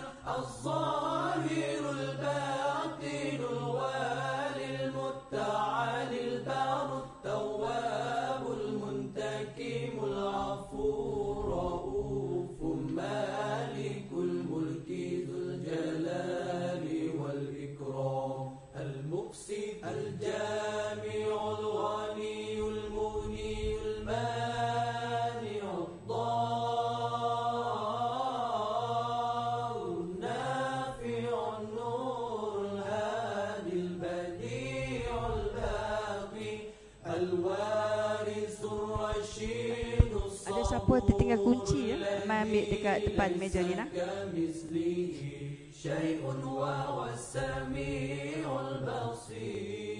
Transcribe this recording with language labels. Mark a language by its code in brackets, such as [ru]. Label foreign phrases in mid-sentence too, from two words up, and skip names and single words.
[ar] الظاهر الباطن الوالي المتعالي البر التواب المنتقم العفو رؤوف مالك الملك ذو الجلال والإكرام المقسط الجامع الغني المغني المانع الضار النافع النور الهادي البديع الباقي الوارث الرشيد الصبر. [ms] Ada siapa tertinggal kunci ya? Mai ambil dekat depan meja ni nak. [ar] شيء وهو السميع البصير